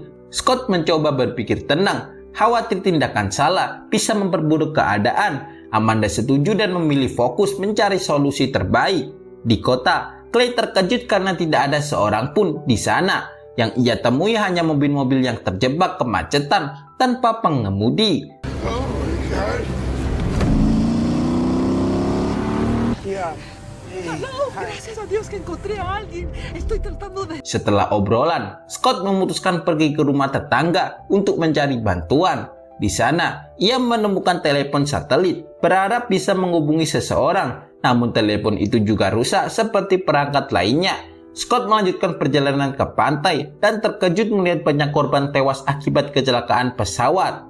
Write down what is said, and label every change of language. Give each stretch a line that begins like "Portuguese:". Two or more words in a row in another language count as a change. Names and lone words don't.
Indonesian: Scott mencoba berpikir tenang, khawatir tindakan salah bisa memperburuk keadaan. Amanda setuju dan memilih fokus mencari solusi terbaik. Di kota, Clay terkejut karena tidak ada seorang pun di sana. Yang ia temui hanya mobil-mobil yang terjebak kemacetan tanpa pengemudi.
Spanish: No, gracias a Dios que encontré a alguien. Estoy tratando de...
Indonesian: Setelah obrolan, Scott memutuskan pergi ke rumah tetangga untuk mencari bantuan. Di sana, ia menemukan telepon satelit, berharap bisa menghubungi seseorang. Namun telepon itu juga rusak seperti perangkat lainnya. Scott melanjutkan perjalanan ke pantai dan terkejut melihat banyak korban tewas akibat kecelakaan pesawat.